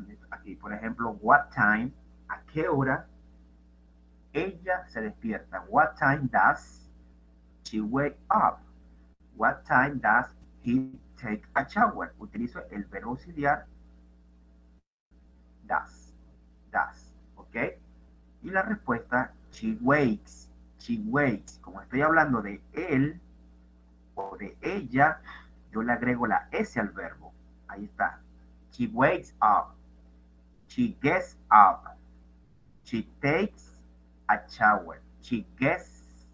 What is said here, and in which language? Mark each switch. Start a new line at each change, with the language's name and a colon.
Spanish: Aquí, por ejemplo,
English: what time,
Spanish: ¿a qué hora ella se despierta?
English: What time does she wake up? What time does he take a shower?
Spanish: Utilizo el verbo auxiliar does, ¿ok? Y la respuesta,
English: she wakes. She wakes.
Spanish: Como estoy hablando de él o de ella, yo le agrego la S al verbo. Ahí está.
English: She wakes up. She gets up. She takes a shower. She gets